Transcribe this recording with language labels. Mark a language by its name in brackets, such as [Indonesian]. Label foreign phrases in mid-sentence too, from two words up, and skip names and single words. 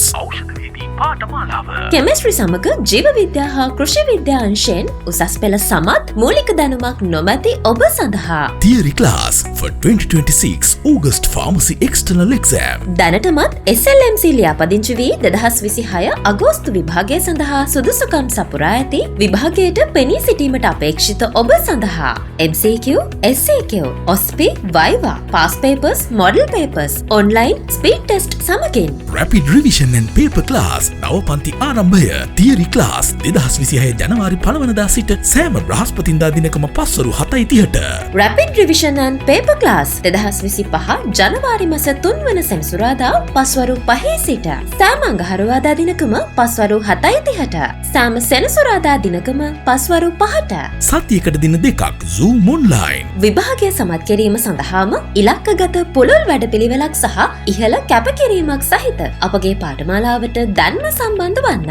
[Sinhala] කෙමිස්ට්‍රි සමග ජීව විද්‍යා හා කෘෂි විද්‍යා අංශයෙන් උසස් පෙළ සමත් මූලික දැනුමක් නොමැති ඔබ සඳහා [English] Theory class for 2026 August Pharmacy External Exam. [Sinhala] දැනටමත් SLMC ලියාපදිංචි වී 2026 අගෝස්තු විභාගය සඳහා සුදුසුකම් සපුරා ඇති විභාගයට පෙනී සිටීමට අපේක්ෂිත ඔබ සඳහා MCQ, [English] SCQ, OSPI, Viva, past papers, model papers, online speed test සමගින් Rapid revision and paper class. [Sinhala] නව පන්ති ආරම්භය. [English] Theory class [Sinhala] 2026 ජනවාරි 1 වනදා සිට සෑම බ්‍රහස්පතින්දා දිනකම පස්වරු 7:30ට. [English] Rapid revision and paper class [Sinhala] 2025 ජනවාරි මාස 3 වන සෙනසුරාදා පස්වරු 5 සිට සෑම අඟහරුවාදා දිනකම පස්වරු 7:30ට. සෑම සෙනසුරාදා දිනකම පස්වරු 5ට. සතියකට දින දෙකක් Zoom online. විභාගය සමත් කිරීම සඳහාම ඉලක්කගත පුළුල් වැඩපිළිවෙලක් සහ ඉහළ කැපකිරීමක් සහිත අපගේ පාඨමාලාවට දැන්ම සම්බන්ධ වන්න.